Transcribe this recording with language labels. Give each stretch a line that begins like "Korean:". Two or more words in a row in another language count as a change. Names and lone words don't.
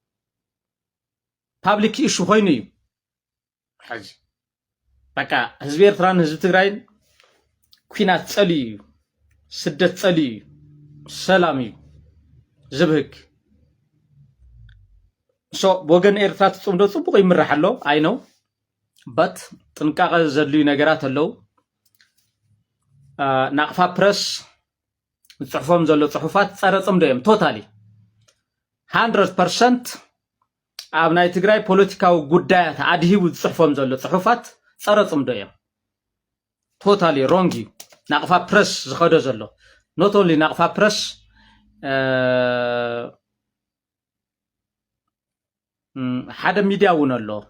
English: public issue
Tigrinya: ኮይኑ እዩ ሕዚ በቃ ህዝቢ ኤርትራን ህዝቢ ትግራይን ኩናት ጸልዩ እዩ ስደት ጸልዩ እዩ ሰላም እዩ ዝብህግ ሶ ወገን ኤርትራ ጽምዶ ጽቡቕ ይምራሕ ኣሎ
English: I know but
Tigrinya: ጥንቃቐ ዘድልዩ ነገራት ኣለው ናቕፋ ፕረስ ጽሑፎም ዘሎ ጽሑፋት ጸረ ጽምዶ እዮም ቶታሊ 100% ኣብ ናይ ትግራይ ፖለቲካዊ ጉዳያት ኣድሂቡ ጽሑፎም ዘሎ ጽሑፋት ጸረ ጽምዶ እዮም
English: totally wrong
Tigrinya: እዩ ናቕፋ ፕረስ ዝኸዶ ዘሎ
English: not only
Tigrinya: ናቕፋ ፕረስ ሓደ ሚድያ እውን ኣሎ